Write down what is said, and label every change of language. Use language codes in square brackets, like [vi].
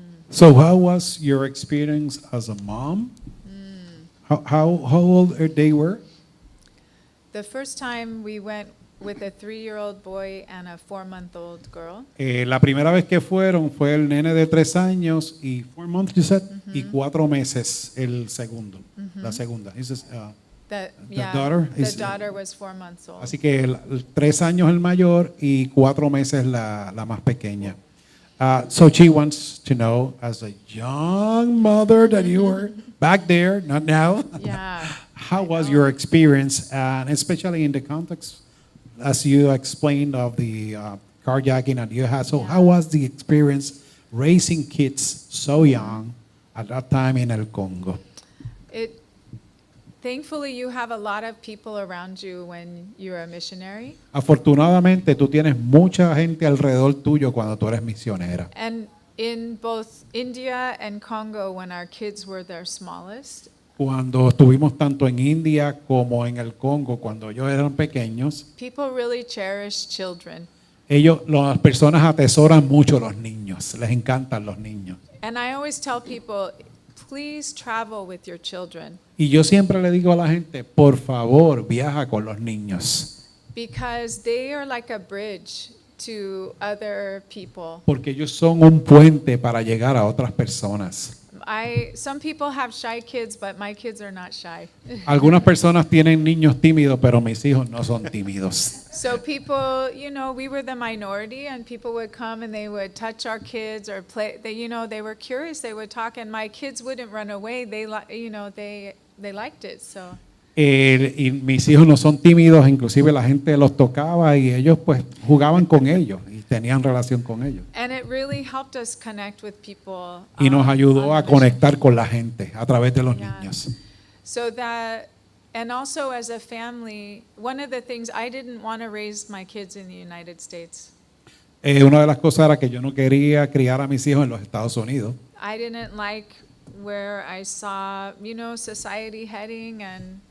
[en] So how was your experience as a mom? How old they were? The first time we went with a 3-year-old boy and a 4-month-old girl. [es] La primera vez que fueron fue el nene de 3 años y [en] 4 months, you said, [es] y 4 meses el segundo, la segunda. [en] The daughter was 4 months old. [es] Así que 3 años el mayor y 4 meses la más pequeña. [en] So she wants to know, as a young mother that you were back there, not now, Yeah. how was your experience, and especially in the context, as you explained, of the carjacking that you had. So how was the experience raising kids so young at that time in El Congo? Thankfully, you have a lot of people around you when you're a missionary. [es] Afortunadamente, tú tienes mucha gente alrededor tuyo cuando tú eres misionera. [en] And in both India and Congo, when our kids were their smallest, [es] Cuando estuvimos tanto en India como en el Congo, cuando ellos eran pequeños, [en] people really cherish children. [es] las personas atesoran mucho los niños, les encantan los niños. [en] And I always tell people, please travel with your children. [es] Y yo siempre le digo a la gente, por favor, viaja con los niños. [en] Because they are like a bridge to other people. [es] Porque ellos son un puente para llegar a otras personas. [en] Some people have shy kids, but my kids are not shy. [es] Algunas personas tienen niños tímidos, pero mis hijos no son tímidos. [en] So people, we were the minority, and people would come and they would touch our kids or play. They were curious. They would talk, and my kids wouldn't run away. They liked it. So. [es] Y mis hijos no son tímidos, inclusive la gente los tocaba y ellos pues jugaban con ellos y tenían relación con ellos. [en] And it really helped us connect with people. [es] Y nos ayudó [en] on a the mission. [es] conectar con la gente a través de los [en] Yeah. [es] niños. [en] So that, and also as a family, one of the things, I didn't want to raise my kids in the United States. [es] Una de las cosas era que yo no quería criar a mis hijos en los Estados Unidos. [en] I didn't like where I saw, society heading, and